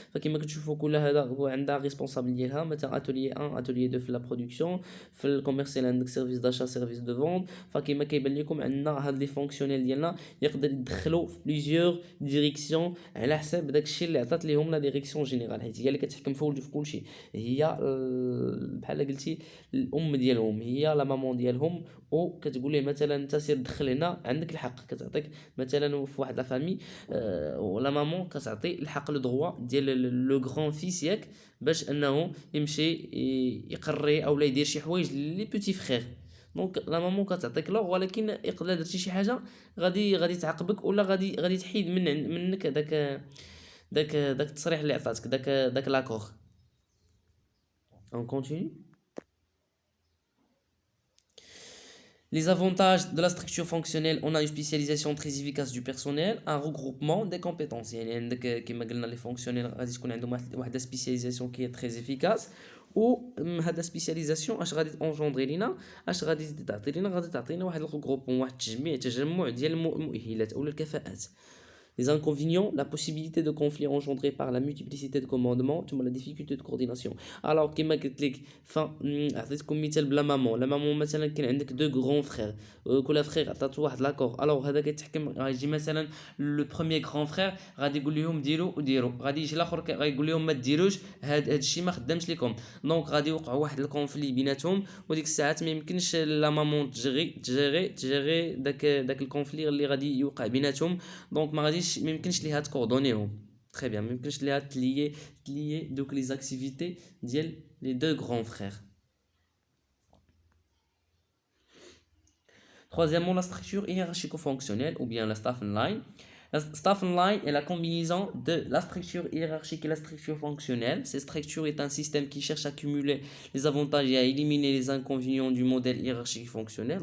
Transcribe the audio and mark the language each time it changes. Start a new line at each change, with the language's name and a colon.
Arabic: فكما كتشوفوا كل هذا هو عندها responsable ديالها. مثلا atelier 1 atelier 2 في la production، في الكوميرسيال عندك
French: service d'achat service de vente.
Arabic: فكما كيبان لكم عندنا هاد لي فونكسيونيل ديالنا يقدر يدخلوا في بليزيور ديريكسيون على حساب داك الشيء اللي عطات ليهم لا ديريكسيون جينيرال، حيت هي اللي كتحكم في كل شيء. هي بحال قلتي الام ديالهم، هي لا مامون ديالهم. او كتقول ليه مثلا انت سير دخل هنا، عندك الحق. كتعطيك مثلا في واحد لا فامي ولا مامون كتعطي الحق لو دروا ديال لو غران فيس ياك باش انه يمشي يقري او لا يدير شي حوايج لي بوتي فخير. دونك لا مامون كتعطيك لوغ، ولكن الا درتي شي حاجه غادي تعاقبك، ولا غادي تحيد منك داك التصريح اللي عطاتك، داك لاكور.
French: On continue. Les avantages de la structure fonctionnelle: on a une spécialisation très efficace du personnel, un regroupement des compétences.
Arabic: يعني عندك كما قلنا les fonctionnels غادي تكون عندهم واحد spécialisation
French: qui est très efficace.
Arabic: و هاد سبيسياليزاسيون اش غادي انجوندري لينا، اش غادي تعطي لينا؟ غادي تعطينا واحد الغروبون، واحد تجمع ديال المؤهلات او الكفاءات.
French: Les inconvénients: la possibilité de conflits engendrés par la multiplicité de commandements ثم la difficulté de coordination.
Arabic: Alors كما قلت لك عطيتكم مثال بلا مامون. لا مامون مثلا كان عندك دو غران فخير، كل فخير عطاتو واحد لاكور. الوغ هذا كيتحكم، غيجي مثلا لو بروميير غران فخير غادي يقول لهم ديروا وديروا، غادي يجي الاخر غايقول لهم ما ديروش، هاد الشيء ما خدامش لكم. دونك غادي يوقع واحد الكونفلي بيناتهم، وديك الساعات ما يمكنش لا مامون تجيري داك الكونفلي اللي غادي يوقع بيناتهم. دونك ما يمكنش ليها تكوردونيهم
French: très bien،
Arabic: ما يمكنش ليها تليي دوك لي اكتيفيتي ديال لي دو غران فخير.
French: Troisièmement, la structure hiérarchico-fonctionnelle ou bien la staff line. La staff line est la combinaison de la structure hiérarchique et la structure fonctionnelle. Cette structure est un système qui cherche à cumuler les avantages et à éliminer les inconvénients du modèle hiérarchique fonctionnel.